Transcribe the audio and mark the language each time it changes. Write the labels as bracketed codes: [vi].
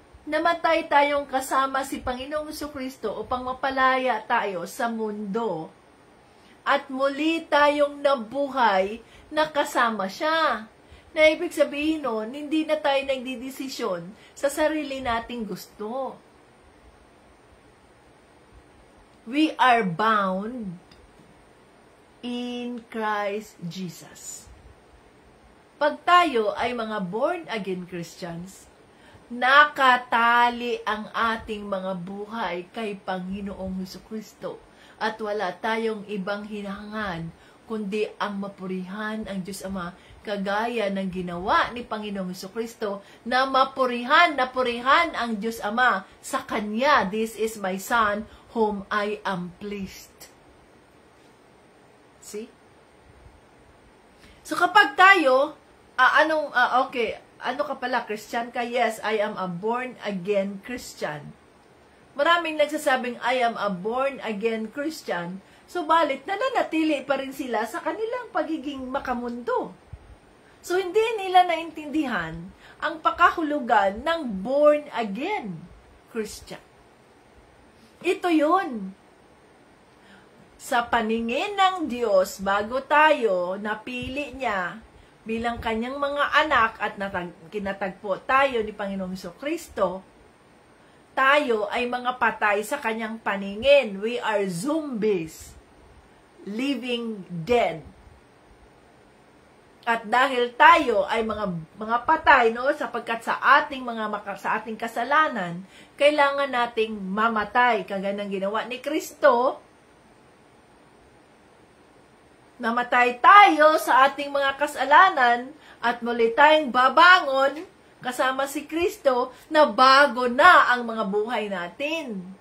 [tl] Namatay tayong kasama si Panginoong Jesucristo upang mapalaya tayo sa mundo. At muli tayong nabuhay na kasama siya. Na ibig sabihin nun, hindi na tayo nagdidesisyon sa sarili nating gusto. [en] We are bound in Christ Jesus. [tl] Pag tayo ay mga born-again Christians, nakatali ang ating mga buhay kay Panginoong Jesucristo at wala tayong ibang hinahangan kundi ang mapurihan ang Diyos Ama, kagaya ng ginawa ni Panginoong Jesucristo na napurihan ang Diyos Ama sa Kanya. [en] "This is my Son whom I am pleased." See? [tl] So kapag tayo, ano ka pala, Christian ka? [en] Yes, I am a born-again Christian. [tl] Maraming nagsasabing, [en] I am a born-again Christian, [tl] subalit nananatili pa rin sila sa kanilang pagiging makamundo. So, hindi nila naintindihan ang pakahulugan ng born-again Christian. Ito yun. sa paningin ng Diyos, bago tayo napili niya bilang kanyang mga anak at kinatagpo tayo ni Panginoong Jesucristo, tayo ay mga patay sa kanyang paningin. [en] We are zombies, living dead. [tl] At dahil tayo ay mga patay, no, sapagkat sa ating kasalanan, kailangan nating mamatay, kagaya ng ginawa ni Kristo. Namatay tayo sa ating mga kasalanan at muli tayong babangon kasama si Kristo na bago na ang mga buhay natin.